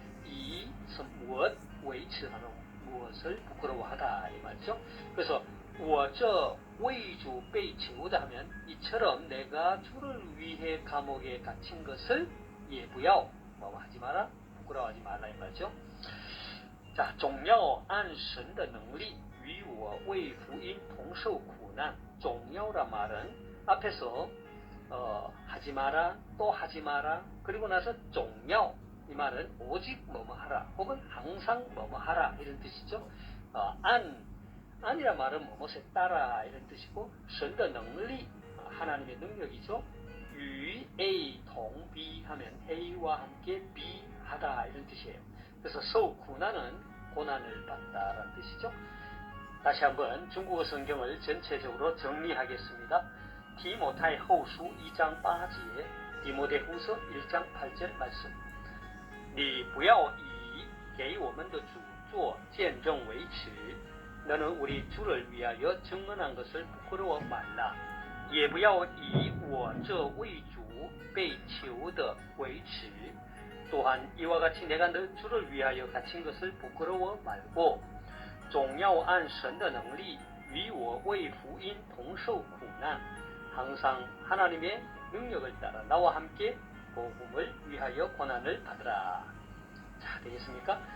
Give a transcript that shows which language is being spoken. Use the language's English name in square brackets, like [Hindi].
[Korean] 이 무엇为耻 하는 무엇을 부끄러워하다 이 말이죠. 그래서 [Chinese] 我这为主被囚的 [Korean] 하면 이처럼 내가 주를 위해 감옥에 갇힌 것을 也不要 뭐뭐 하지 마라 부끄러워하지 말라 이 말이죠. [Chinese] 자, 总要按神的能力与我为福音同受苦难. [Korean] 总要란 말은 앞에서 하지 마라, 또 하지 마라, 그리고 나서 总要 이 말은 오직 뭐뭐 하라, 혹은 항상 뭐뭐 하라 이런 뜻이죠. 안이란 말은 뭐뭐에 따라 이런 뜻이고, 神的能力 하나님의 능력이죠. 与 A 同 B 하면 A와 함께 B 하다 이런 뜻이에요. 그래서 受苦难은 고난을 받다라는 뜻이죠. 다시 한번 중국어 성경을 전체적으로 정리하겠습니다. 디모타이후서 2장 8절, 디모데후서 1장 8절 말씀. [Chinese] 你不要以给我们的主做见证为耻, [Korean] 너는 우리 주를 위하여 증언한 것을 부끄러워 말라. [Chinese] 也不要以我这为主被囚的为耻. [Korean] 또한 이와 같이 내가 너 주를 위하여 갇힌 것을 부끄러워 말고 [Chinese] 总要按神的能力与我为福音同受苦难. [Korean] 항상 하나님의 능력을 따라 나와 함께 복음을 위하여 고난을 받으라. 자, 되겠습니까?